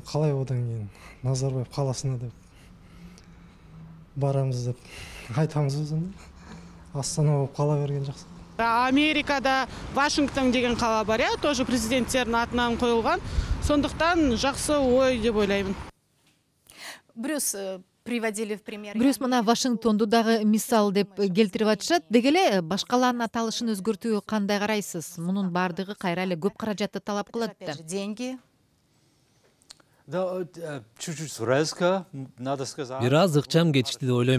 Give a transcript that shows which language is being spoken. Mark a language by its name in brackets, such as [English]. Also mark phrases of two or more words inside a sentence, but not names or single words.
[Kazakh] Қалай одан кейін Назарбаев қаласына деп барамыз деп айтамыз өзінде. Астана болып қала берген жақсы. Америкада Вашингтон деген қала бар, тоже президенттердің атынан қойылған. Сондықтан жақсы ой деп ойлаймын. [Russian] Брюс приводили в пример. [Kyrgyz] Брюс мына Вашингтонду дагы мисал деп келтирип атышат. Дегеле башкалардын аталышын өзгөртүүгө кандай карайсыз? Мунун бардыгы кайра эле көп каражатты талап кылат да. Деньги. Бир аз ыкчам кетишти деп ойлойм.